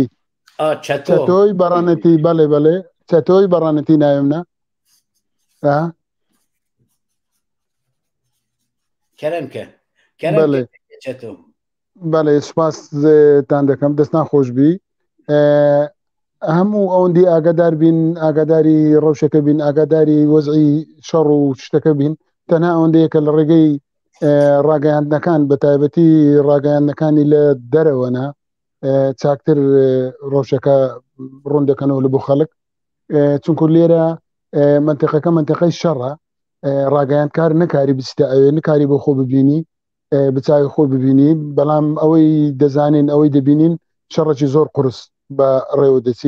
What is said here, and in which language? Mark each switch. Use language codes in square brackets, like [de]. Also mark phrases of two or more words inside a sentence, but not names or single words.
[ku] Çetoy Beranetî belê Çetoy Beranetî navê min e Keremke Çeto. Belê spas tan dikim destan xweş bî [ckb] هەموو ئەوەندی ئاگادار بین، ئاگاداری ڕەوشەکە بین، ئاگاداری وەزعی شەڕ و شتەکە بین، تەنها ئەوەندەیە کە لە ڕێگەی ڕاگەیاندنەکان بە تایبەتی ڕاگەیاندنەکانی لە دەرەوەنا چاکتر ڕۆژەکە ڕوون دەکەنەوە لە بۆ خەڵک، چونکو لێرە منتیقەکە منتیقەی شەڕە، ڕاگەیاندکار نەکاری بچیتە ئەوێ، نکاری بۆ خۆ ببینی بچاوی خۆ ببینی، بەڵام ئەوەی دەزانین ئەوەی دەبینین شەڕێکی زۆر قورس بە ڕێوە دەچی.